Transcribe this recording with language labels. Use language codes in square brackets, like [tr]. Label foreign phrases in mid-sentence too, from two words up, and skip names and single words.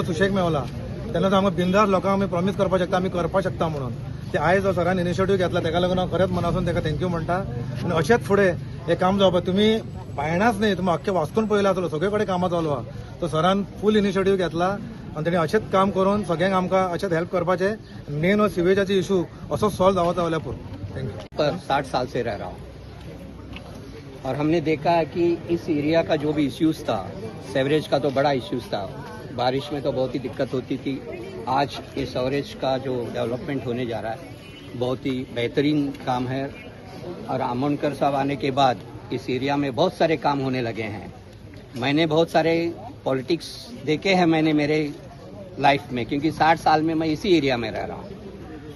[kok] सुशेग मेवला तेन्ना आमकां बिंदास लोकांक आमी प्रॉमीस करपाक शकता आमी करपाक शकता म्हणून ते आयज जो सरान इनिशिएटीव घेतला तेका लागून हांव खरेंच मनासून तेका थँक्यू म्हणटा आनी अशेंच फुडें हे काम जावपा तुमी बायणाच न्ही तुमी अख्खे वास्कून पळयला आसलो सगळे कडेन कामां चालू आहा तो सरान [en] full initiative [kok] घेतला आनी तेणी अशेंच काम करून सगळ्यांक आमकां अशेंच हेल्प करपाचें मेन हो सिवेजाची इशू असो सॉल्व जावत रावल्या पुरो थँक्यू [hi] 60 साल से रह रहा हूँ और हमने देखा है कि इस एरिया का जो भी इश्यूज था सेवरेज का तो बड़ा इश्यूज था बारिश में तो बहुत ही दिक्कत होती थी आज ये सेवरेज का जो डेवलपमेंट होने जा रहा है बहुत ही बेहतरीन काम है और आमोनकर साहब आने के बाद इस एरिया में बहुत सारे काम होने लगे हैं मैंने बहुत सारे पॉलिटिक्स देखे हैं मैंने मेरे लाइफ में, क्योंकि 60 साल में मैं इसी एरिया में रह रहा हूँ।